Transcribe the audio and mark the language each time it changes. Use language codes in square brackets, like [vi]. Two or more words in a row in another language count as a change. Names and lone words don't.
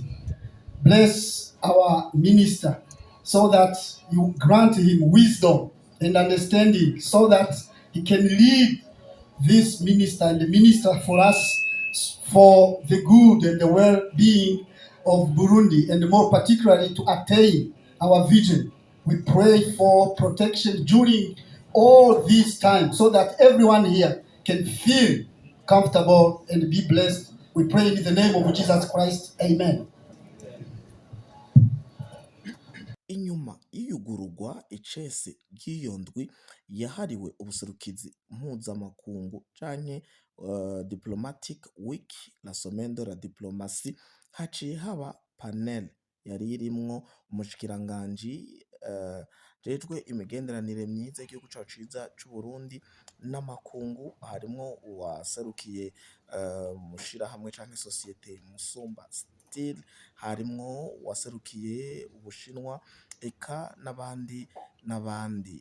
[en] Bless our minister so that you grant him wisdom and understanding so that he can lead this minister and the minister for us for the good and the well-being of Burundi, and more particularly to attain our vision. We pray for protection during all this time so that everyone here can feel comfortable and be blessed. We pray in the name of Jesus Christ. Amen. [rn] Inyuma y'iyugururwa icese ry'iyo ndwi yahariwe ubuserukizi mpuzamakungu canke Diplomatic [fr] Week la Semaine de la Diplomatie, [rn] haciye haba panel yari irimwo umushikiranganji jejwe imigenderanire myiza y'igihugu cacu ciza c'Uburundi n'amakungu, harimwo uwaserukiye mushirahamwe canke societe Musumba Steel, harimwo uwaserukiye Ubushinwa, eka n'abandi.